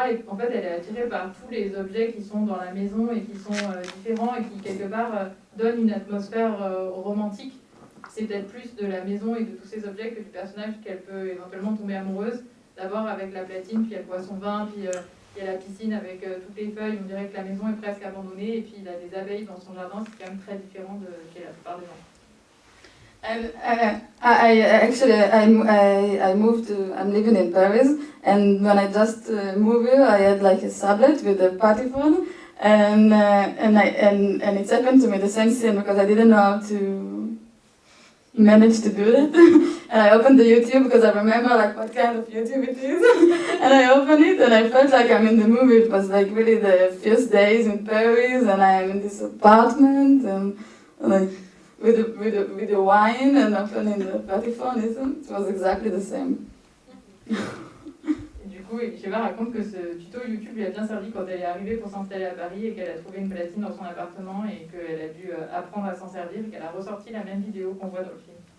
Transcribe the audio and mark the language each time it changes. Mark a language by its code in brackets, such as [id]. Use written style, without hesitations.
[fr] Et en fait, elle est attirée par tous les objets qui sont dans la maison et qui sont différents et qui, quelque part, donnent une atmosphère romantique. C'est peut-être plus de la maison et de tous ces objets que du personnage qu'elle peut éventuellement tomber amoureuse. D'abord avec la platine, puis elle boit son vin, puis il y a la piscine avec toutes les feuilles. On dirait que la maison est presque abandonnée. Et puis il a des abeilles dans son jardin, c'est quand même très différent de chez la plupart des gens. [en] And I moved to, I'm living in Paris, and when I just moved here, I had like a tablet with a party phone, and it happened to me the same thing because I didn't know how to manage to do that. And I opened the YouTube because I remember like what kind of YouTube it is, and I opened it and I felt like I'm in the movie. It was like really the first days in Paris, and I am in this apartment, and like with the wine and opening the Patifon, it was exactly the same. [fr] Et du coup, Elisheva raconte que ce tuto YouTube lui a bien servi quand elle est arrivée pour s'installer à Paris et qu'elle a trouvé une platine dans son appartement et qu'elle a dû apprendre à s'en servir et qu'elle a ressorti la même vidéo qu'on voit dans le film.